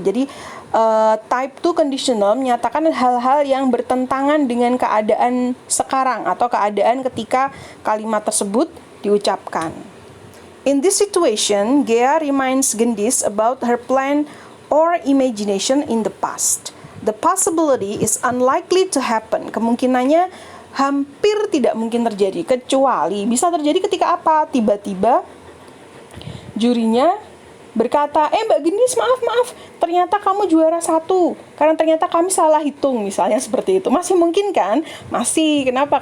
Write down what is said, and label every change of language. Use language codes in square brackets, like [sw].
[id] Jadi type 2 conditional menyatakan hal-hal yang bertentangan dengan keadaan sekarang atau keadaan ketika kalimat tersebut diucapkan. [en] In this situation, Gea reminds Gendis about her plan or imagination in the past. The possibility is unlikely to happen. [id] Kemungkinannya hampir tidak mungkin terjadi, kecuali bisa terjadi ketika apa? Tiba-tiba jurinya berkata, Mbak Gendis, maaf, ternyata kamu juara satu, karena ternyata kami salah hitung, misalnya seperti itu. Masih mungkin kan? Masih. Kenapa?